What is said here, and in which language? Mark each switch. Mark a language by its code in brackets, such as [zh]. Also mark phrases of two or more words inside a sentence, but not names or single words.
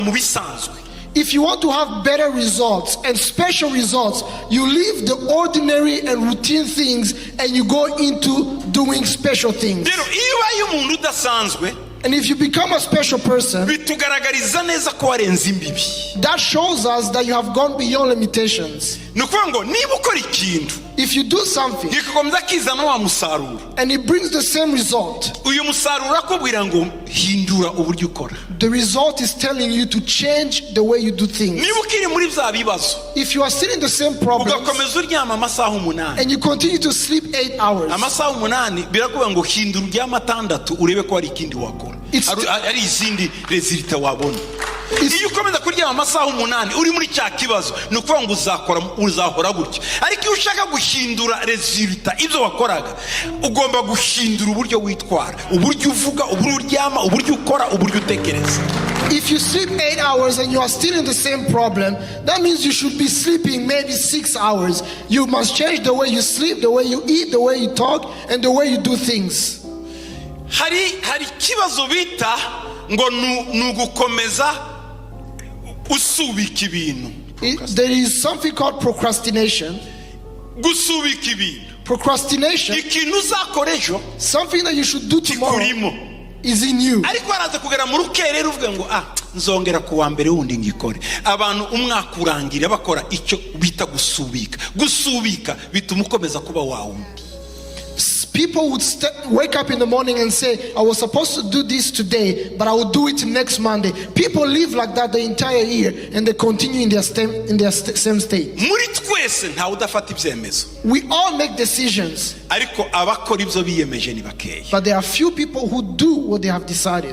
[rw] mu bisanzwe. [en] If you want to have better results and special results, you leave the ordinary and routine things and you go into doing special things. [rw] Rero iyo ubaye umuntu udasanzwe, [en] and if you become a special person, [rw] bitugaragariza neza ko warenze imbibi. [en] that shows us that you have gone beyond limitations. [rw] Nukuvuga ngo niba ukora ikintu, [en] if you do something [rw] gikakomeza kizana wa musaruro, [en] and it brings the same result, [rw] uyu musaruro akubwira ngo hindura uburyo ukora. [en] the result is telling you to change the way you do things. [rw] Niba ukiri muri bya bibazo, [en] if you are still in the same problem [rw] ugakomeza uryama amasaha 8, [en] and you continue to sleep 8 hours, [rw] amasaha 8 birakubwira ngo hindura uryama 6 urebe ko hari ikindi wakora, ari izindi resulta wabona. Iyo ukomeza kuryama amasaha 8 uri muri cya kibazo, nukuvuga ngo uzahora gutya. Ariko iyo ushaka guhindura resulta ibyo wakoraga, ugomba guhindura uburyo witwara, uburyo uvuga, uburyo uryama, uburyo ukora, uburyo utekereza. [en] If you sleep 8 hours and you are still in the same problem, that means you should be sleeping maybe 6 hours. You must change the way you sleep, the way you eat, the way you talk, and the way you do things. [rw] Hari kibazo bita ngo nugukomeza usubika ibintu. [en] There is something called procrastination. [rw] Gusubika ibintu. [en] Procrastination. [rw] Ikintu uzakora ejo, [en] something that you should do tomorrow is in you. [rw] Ariko araza kugera mu rukerera uvuga ngo nzongera ku wa mbere wundi ngikore. Abantu umwaka urangira bakora icyo bita gusubika. Gusubika bituma ukomeza kuba wawundi. [en] People would wake up in the morning and say, I was supposed to do this today, but I will do it next Monday. People live like that the entire year, and they continue in their same state. We all make decisions, but there are few people who do what they have decided.